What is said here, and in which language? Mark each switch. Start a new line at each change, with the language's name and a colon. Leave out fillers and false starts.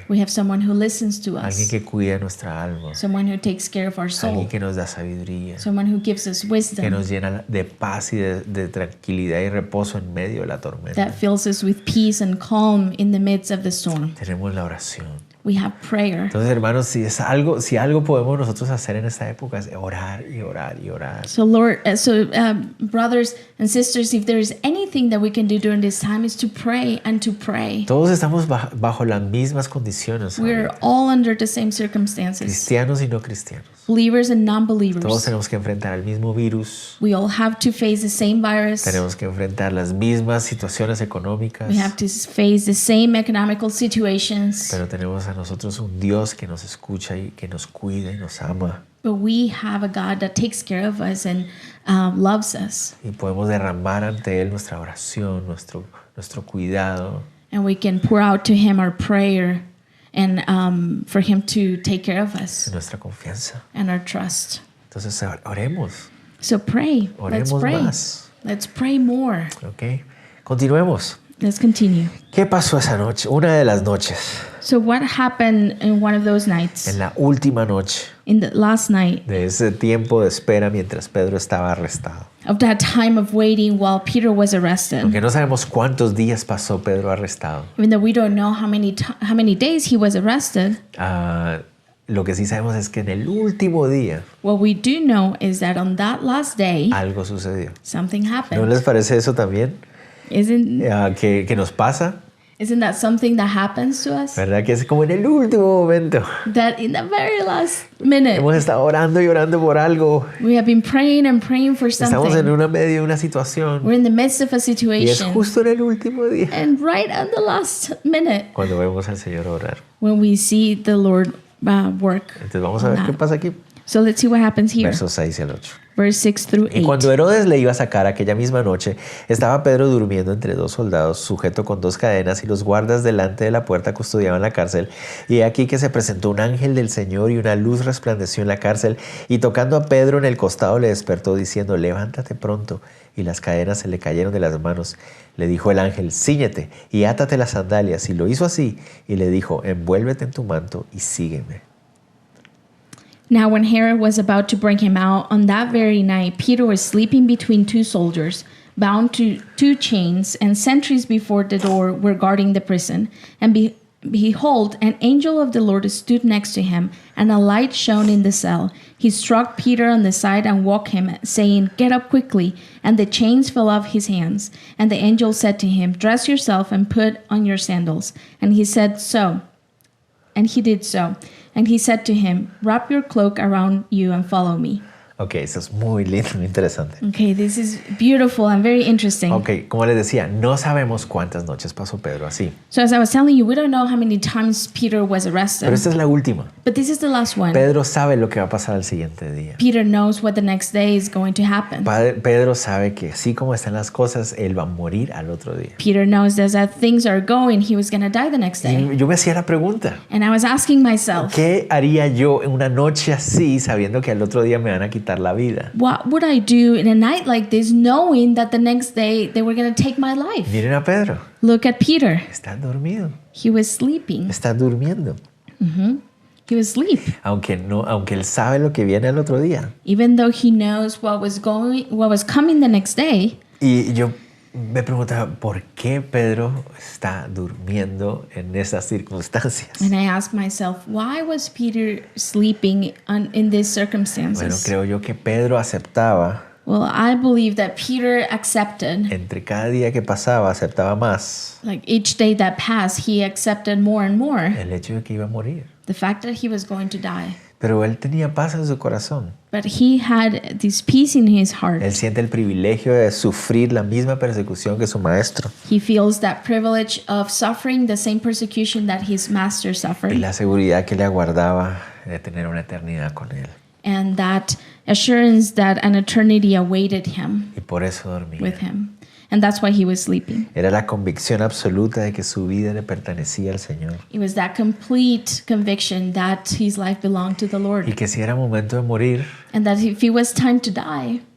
English: We have someone who listens to
Spanish: alguien
English: us,
Spanish: que cuida nuestra alma,
English: someone who takes care of our soul,
Spanish: alguien que nos da sabiduría,
English: someone who gives us
Spanish: que
English: wisdom,
Spanish: nos llena de paz y de tranquilidad y reposo en medio de la tormenta.
English: that fills us with peace and calm in the midst of the storm.
Spanish: Tenemos la oración.
English: We have prayer.
Spanish: Entonces, hermanos, si algo podemos nosotros hacer en esta época es orar y orar y orar.
English: So brothers and sisters, if there is anything that we can do during this time is to pray and to pray.
Spanish: Todos estamos bajo las mismas condiciones.
English: We're
Spanish: ahorita.
English: all under the same circumstances,
Spanish: Cristianos y no cristianos.
English: believers and
Spanish: Todos
English: non-believers.
Spanish: tenemos que enfrentar el mismo virus.
English: We all have to face the same virus.
Spanish: Tenemos que enfrentar las mismas situaciones económicas.
English: We have to face the same economical situations.
Spanish: Pero tenemos a nosotros un Dios que nos escucha y que nos cuida y nos ama.
English: But we have a God that takes care of us and loves us.
Spanish: Y podemos derramar ante Él nuestra oración, nuestro cuidado.
English: And we can pour out to Him our prayer and for Him to take care of us
Spanish: Nuestra confianza.
English: and our trust.
Spanish: Entonces oremos,
English: So pray. Let's
Spanish: oremos
English: pray.
Spanish: más.
English: Let's pray more.
Spanish: ¿Ok? Continuemos.
English: Let's continue.
Spanish: ¿Qué pasó esa noche? Una de las noches,
English: So what happened in one of those nights?
Spanish: en la última noche
English: In the last night
Spanish: de ese tiempo de espera mientras Pedro estaba arrestado.
English: of that time of waiting while Peter was arrested.
Spanish: Aunque no sabemos cuántos días pasó Pedro arrestado.
English: Even though we don't know how many days he was arrested,
Spanish: Lo que sí sabemos es que en el último día
English: what we do know is that on that last day,
Spanish: algo sucedió.
English: something
Spanish: ¿No
English: happened.
Spanish: les parece eso también? Que nos pasa,
English: Isn't that something that happens to us?
Spanish: ¿verdad? Que es como en el último momento.
English: That in the very last minute,
Spanish: Hemos estado orando y orando por algo.
English: we have been praying and praying for
Spanish: Estamos en
English: something.
Spanish: medio de una situación.
English: We're in the midst of a
Spanish: Y es
English: situation.
Spanish: justo en el último día
English: And right at the last minute,
Spanish: cuando vemos al Señor orar.
English: when we see the Lord work.
Spanish: Entonces vamos a ver qué pasa aquí.
English: So let's see what happens here.
Spanish: Versos 6 al 8.
English: Verse 6 through
Spanish: Y
English: 8.
Spanish: cuando Herodes le iba a sacar aquella misma noche, estaba Pedro durmiendo entre dos soldados, sujeto con dos cadenas, y los guardas delante de la puerta custodiaban la cárcel. Y he aquí que se presentó un ángel del Señor, y una luz resplandeció en la cárcel, y tocando a Pedro en el costado le despertó, diciendo: levántate pronto. Y las cadenas se le cayeron de las manos. Le dijo el ángel: cíñete y átate las sandalias. Y lo hizo así, y le dijo: envuélvete en tu manto y sígueme.
English: Now, when Herod was about to bring him out, on that very night, Peter was sleeping between two soldiers, bound to two chains, and sentries before the door were guarding the prison. And behold, an angel of the Lord stood next to him, and a light shone in the cell. He struck Peter on the side and woke him, saying, get up quickly. And the chains fell off his hands. And the angel said to him, dress yourself and put on your sandals. And he said so. And he did so. And he said to him, wrap your cloak around you and follow me.
Spanish: Ok, eso es muy lindo, muy interesante.
English: Okay, this is beautiful and very interesting.
Spanish: Ok, como les decía, no sabemos cuántas noches pasó Pedro así.
English: So as I was telling you, we don't know how many times Peter was arrested.
Spanish: Pero esta es la última.
English: But this is the last one.
Spanish: Pedro sabe lo que va a pasar al siguiente día.
English: Peter knows what the next day is going to happen.
Spanish: Pedro sabe que así como están las cosas, él va a morir al otro día.
English: Peter knows that as things are going, he was going to die the next day.
Spanish: Y yo me hacía la pregunta,
English: And I was asking myself,
Spanish: ¿qué haría yo en una noche así sabiendo que al otro día me van a quitar la vida?
English: what would I do in a night like this, knowing that the next day they were going to take my life?
Spanish: Miren a Pedro,
English: Look at Peter.
Spanish: está dormido,
English: He was sleeping.
Spanish: está durmiendo.
English: He was asleep.
Spanish: Aunque él sabe lo que viene al otro día.
English: Even though he knows what was coming the next day.
Spanish: Y yo me preguntaba, ¿por qué Pedro está durmiendo en esas circunstancias?
English: And I asked myself, why was Peter sleeping in these
Spanish: Bueno,
English: circumstances?
Spanish: creo yo que Pedro aceptaba,
English: Well, I believe that Peter accepted,
Spanish: entre cada día que pasaba, aceptaba más
English: like each day that passed, he accepted more and more
Spanish: el hecho de que iba a morir.
English: the fact that he was going to die.
Spanish: Pero él tenía paz en su corazón.
English: But he had this peace in his heart.
Spanish: Él siente el privilegio de sufrir la misma persecución que su maestro
English: He feels that privilege of suffering the same persecution that his master
Spanish: y
English: suffered,
Spanish: la seguridad que le aguardaba de tener una eternidad con él.
English: and that assurance that an eternity awaited him
Spanish: Y por eso dormía.
English: with him. And that's why he was sleeping.
Spanish: Era la convicción absoluta de que su vida le pertenecía al Señor.
English: It was that complete conviction that his life belonged to the
Spanish: Y
English: Lord.
Spanish: que si era momento de morir,
English: And that if it was time to die,